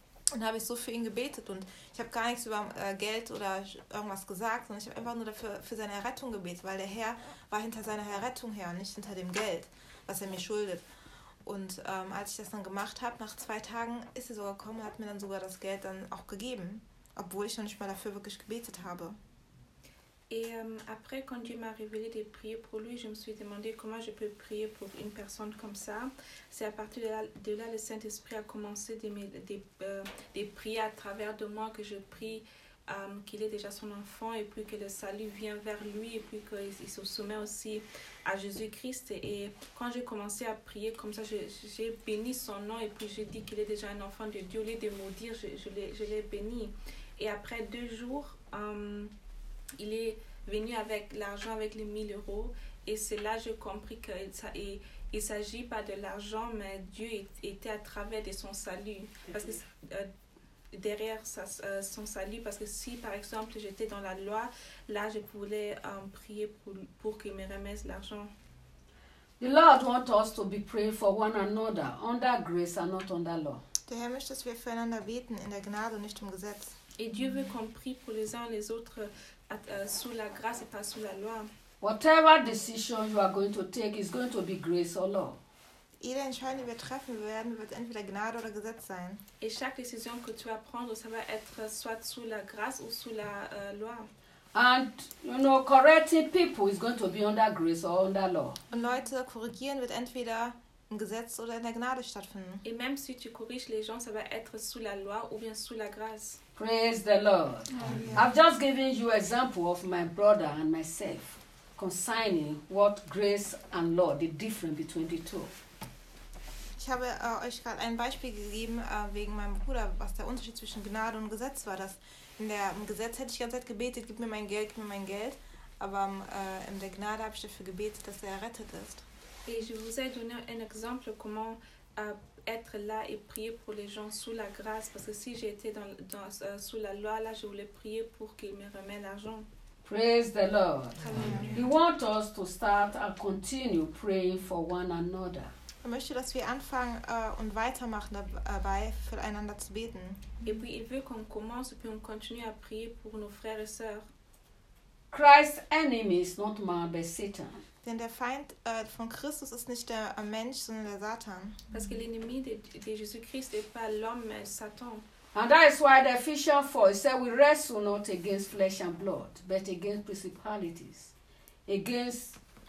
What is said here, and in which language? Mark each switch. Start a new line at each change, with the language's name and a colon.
German: Und da habe ich so für ihn gebetet und ich habe gar nichts über Geld oder irgendwas gesagt, sondern ich habe einfach nur dafür für seine Errettung gebetet, weil der Herr war hinter seiner Errettung her und nicht hinter dem Geld, was er mir schuldet. Und als ich das dann gemacht habe, nach 2 Tagen ist er sogar gekommen und hat mir dann sogar das Geld dann auch gegeben, obwohl ich noch nicht mal dafür wirklich gebetet habe.
French: Et après, quand Dieu m'a révélé de prier pour lui, je me suis demandé comment je peux prier pour une personne comme ça. C'est à partir de là, le Saint-Esprit a commencé de prier à travers de moi, que je prie qu'il est déjà son enfant et puis que le salut vient vers lui et puis qu'il se soumet aussi à Jésus-Christ. Et quand j'ai commencé à prier comme ça, j'ai béni son nom et puis j'ai dit qu'il est déjà un enfant de Dieu. Au lieu de maudire, je l'ai béni. Et après 2 jours, il est venu avec l'argent, avec les 1000 euros. Et c'est là que j'ai compris qu'il ne s'agit pas de l'argent, mais Dieu était à travers de son salut. Parce que derrière son salut, parce que si par exemple j'étais dans la loi, là je pouvais prier pour qu'il me remette l'argent.
English: The Lord wants us to be praying for one another under grace and not under law.
German: Der Herr möchte, dass wir füreinander beten in der Gnade und nicht im Gesetz.
French: Et Dieu veut qu'on prie pour les uns les autres sous la grâce et pas sous la loi.
English: Whatever decision you are going to take is going to be grace or law.
German: Jede Entscheidung, die wir treffen werden, wird entweder Gnade oder Gesetz sein.
French: Et chaque décision que tu vas prendre, ça va être soit sous la grâce ou sous la loi.
English: And you know, correcting people is going to be under grace or under law.
German: Und Leute korrigieren wird entweder im Gesetz oder in der Gnade stattfinden.
French: Et même si tu corriges les gens, ça va être sous la loi ou bien sous la grâce.
English: Praise the Lord. Amen. I've just given you example of my brother and myself concerning what grace and law, the difference between the two.
German: Ich habe euch gerade ein Beispiel gegeben wegen meinem Bruder, was der Unterschied zwischen Gnade und Gesetz war. Dass in der im Gesetz hätte ich die ganze Zeit gebetet, gib mir mein Geld, aber in der Gnade habe ich dafür gebetet, dass er errettet ist.
French: Et je vous ai donné un exemple comment être là et prier pour les gens sous la grâce, parce que si j'ai été sous la loi là, je voulais prier pour qu'il me remette l'argent.
English: Praise the Lord. Amen. He wants us to start and continue praying for one another.
German: Er möchte, dass wir anfangen und weitermachen dabei, füreinander zu beten.
French: Et puis il veut qu'on commence puis on continue à prier pour nos frères et sœurs.
English: Christ's enemy is not man, but Satan.
German: Denn der Feind von Christus ist nicht der Mensch, sondern der Satan.
French: Parce que l'ennemi de Jésus-Christ n'est pas l'homme, mais Satan.
English: And that is why the Ephesians 4 says we wrestle not against flesh and blood, but against principalities, against.